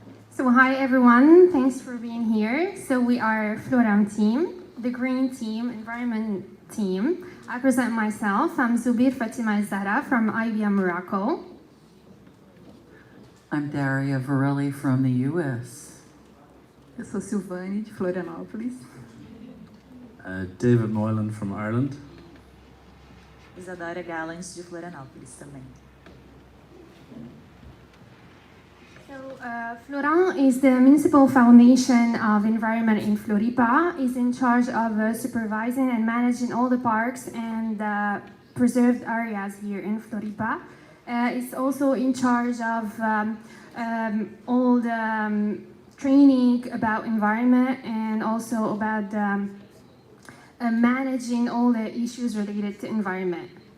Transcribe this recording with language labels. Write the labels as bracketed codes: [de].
[en] So hi everyone, thanks for being here. So we are Floram team, the green team, environment team. I present myself. I'm Zubir Fatima Zara from IBM Morocco. I'm Daria Varelli from the US. [pt] Eu sou Silvane, de Florianópolis. [en] David Moylan from Ireland. [pt] Isadora Gallens, de Florianópolis também. [en] So, Floran is the Municipal Foundation of Environment in Floripa. Is in charge of supervising and managing all the parks and preserved areas here in Floripa. It's also in charge of all the training about environment and also about managing all the issues related to environment.